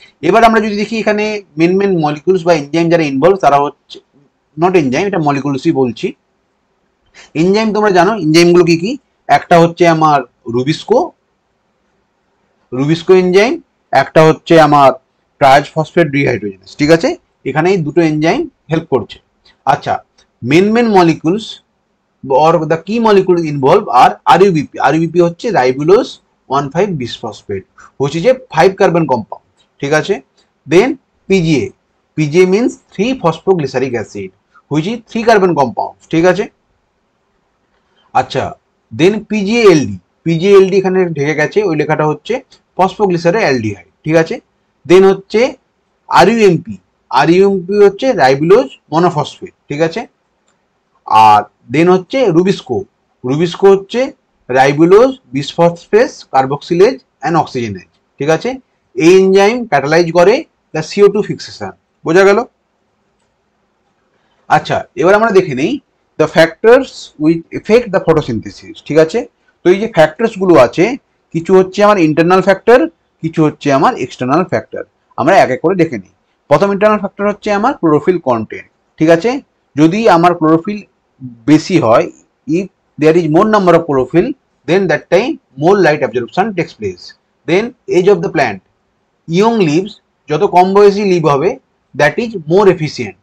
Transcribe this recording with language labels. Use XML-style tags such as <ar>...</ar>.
<bn>এবার আমরা যদি দেখি এখানে মেন মলিকুলস বা এনজাইম যারা ইনভলভ তারা হচ্ছে নট এনজাইম, এটা মলিকুলসই বলছি। এনজাইম তোমরা জানো এনজাইমগুলো কি কি, একটা হচ্ছে আমার রুবিস্কো রুবিস্কো এনজাইম, একটা হচ্ছে আমার ট্রাইজ ফসফেট ডিহাইড্রোজেনেস। ঠিক আছে, এখানে এই দুটো এনজাইম হেল্প করছে।</bn> <en>আচ্ছা, main molecules or the key molecules involved are RUBP. RUBP হচ্ছে ribulose 1,5-bisphosphate which is a 5 carbon compound। ঠিক আছে, then PGA, PGA means 3-phosphoglyceric acid which is 3 carbon compound।</en> <bn>ঠিক আছে, আচ্ছা then PGALD, PGALD এখানে ঢেকে গেছে, ওই লেখাটা হচ্ছে ফসফোগ্লিসারাইল অ্যালডিহাইড। ঠিক আছে, দেন হচ্ছে RUMP, RUMP হচ্ছে রাইবোলোজ মনোফসফেট। ঠিক আছে, আর দেন হচ্ছে রুবিস্কো, রুবিস্কো হচ্ছে রাইবোলোজ বিসফসফেস কার্বক্সিলেজ অ্যান্ড অক্সিজেনেজ। ঠিক আছে, এই এনজাইম ক্যাটালাইজ করে</bn> <en>The CO2 fixation.</en> <bn>বোঝা গেল? আচ্ছা, এবার আমরা দেখে নেই</bn> <en>The factors which effect the photosynthesis.</en> <bn>ঠিক আছে, তো এই যে ফ্যাক্টরস গুলো আছে, কিছু হচ্ছে আমার ইন্টারনাল ফ্যাক্টর, কিছু হচ্ছে আমার এক্সটার্নাল ফ্যাক্টর। আমরা এক এক করে দেখে নিই। প্রথম ইন্টারনাল ফ্যাক্টর হচ্ছে আমার ক্লোরোফিল কন্টেন্ট। ঠিক আছে, যদি আমার ক্লোরোফিল বেশি হয়,</bn> <en>if there is more number of chlorophyll, then that time more light absorption takes place. Then age of the plant, young leaves</en> <bn>যত কম বয়সী লিভ হবে</bn> <en>that is more efficient।</en>